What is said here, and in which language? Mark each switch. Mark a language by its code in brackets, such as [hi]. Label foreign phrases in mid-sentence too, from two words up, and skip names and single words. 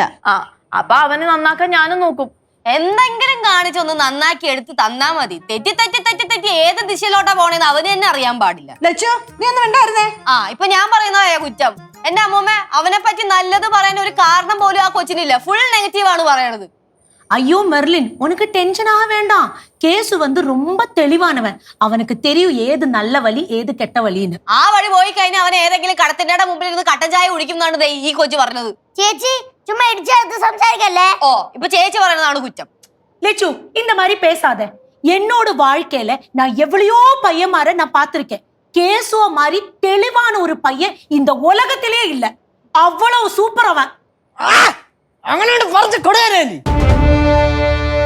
[ml] ആ, അപ്പൊ അവനെ നന്നാക്കാൻ ഞാനും നോക്കും. എന്തെങ്കിലും കാണിച്ചൊന്ന് നന്നാക്കി എടുത്ത് തന്നാ മതി. തെറ്റി ഏത് ദിശയിലോട്ടാ പോണേന്ന് അവന് തന്നെ അറിയാൻ പാടില്ല. ലച്ചു, നീ ഒന്നും വേണ്ടായിരുന്നേ. ഇപ്പൊ ഞാൻ പറയുന്നതായ കുറ്റം. എന്റെ അമ്മൂമ്മ അവനെ പറ്റി നല്ലത് പറയാൻ ഒരു കാരണം പോലും ആ കൊച്ചിനില്ല. [en] full negative [ml] ആണ് പറയണത്. [ta] ஐயோ மெர்லின், உனக்கு டென்ஷன் ஆக வேண்டாம். கேசு வந்து ரொம்ப தெளிவானவன். அவனுக்கு தெரியும் ஏது நல்ல வழி ஏது கெட்ட வழின்னு. [ml] ആ വഴി പോയി കഴിഞ്ഞാൽ അവൻ ഏതെങ്കിലും കടത്തിന്റെ മുമ്പിൽ ഇരുന്ന് കട്ടൻ ചായ കുടിക്കുന്നതാണ് ഈ കൊച്ചു പറഞ്ഞത്. ചേച്ചി ചുമ്മാ ഇടിച്ചെടുത്ത് സംസാരിക്കല്ലേ. ഇപ്പൊ ചേച്ചി പറയുന്നതാണ് കുറ്റം. [ta] லெச்சு, இந்த மாதிரி பேசாத. என்னோட வாழ்க்கையில நான் எவ்வளையோ பையன்மார நான் பார்த்திருக்கேன். கேசுவ மாதிரி தெளிவான ஒரு பையன் இந்த உலகத்திலே இல்ல. அவ்வளவு சூப்பர் அவன். [ml] അങ്ങനെ പറഞ്ഞു കൊടുക്കാനേ.